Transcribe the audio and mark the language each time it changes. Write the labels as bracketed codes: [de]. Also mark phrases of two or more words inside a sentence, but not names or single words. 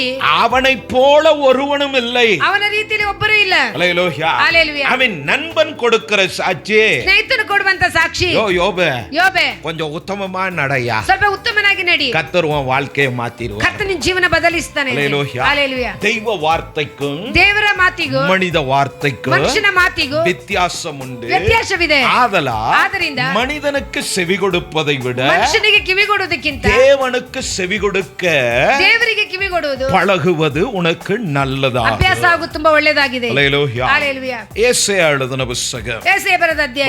[ta] அவனைப் போல ஒருவனும் இல்லை. [kn] ಅವನ ರೀತಿಯಲ್ಲಿ ಒಬ್ಬರೂ ಇಲ್ಲ. [ta] ஹல்லேலூயா, [kn] ஹalleluya. [ta] அவன் நண்பன் கொடுக்கிற சாட்சி, [kn] ಸ್ನೇಹಿತನು ಕೊಡುವಂತ ಸಾಕ್ಷಿ. ಯೋಬೆ [ta] கொஞ்சம் உத்தமமா நடையா, [kn] ಸ್ವಲ್ಪ ಉತ್ತಮನಾಗಿ ನಡಿ, [ta] கர்த்தர் உன் வாழ்க்கையை மாத்திடுவார். [kn] ಕರ್ತನ ಜೀವನ ಬದಲಿಸ್ತಾನೆ. ஹalleluya. [ta] தெய்வ வார்த்தைக்கும் [kn] ದೇವರ ಮಾತಿಗೂ [ta] மனித வார்த்தைக்கும் [kn] ಮನುಷ್ಯನ ಮಾತಿಗೂ [ta] வித்தியாசம் உண்டு. [kn] ವ್ಯತ್ಯಾಸವಿದೆ. [ta] ஆதலால் மனிதனுக்கு செவி கொடுப்பதை விட [kn] ಮನುಷ್ಯನಿಗೆ ಕಿವಿ ಕೊಡುವುದಕ್ಕಿಂತ [ta] தேவனுக்கு செவி கொடுக்க [kn] ದೇವರಿಗೆ ಕಿವಿ ಕೊಡುವುದು [ta] பழகுவது உனக்கு நல்லதா. [kn] ಅಭ್ಯಾಸ ಆಗುವುದು ತುಂಬಾ ಒಳ್ಳೆಯದಾಗಿದೆ. [ta] ஹல்லேலூயா, [kn] ஹalleluya. [ta] ஏசாயா எழுதின புத்தகம் [kn] ஏசாயா ಬರೆದ ಅಧ್ಯಾಯ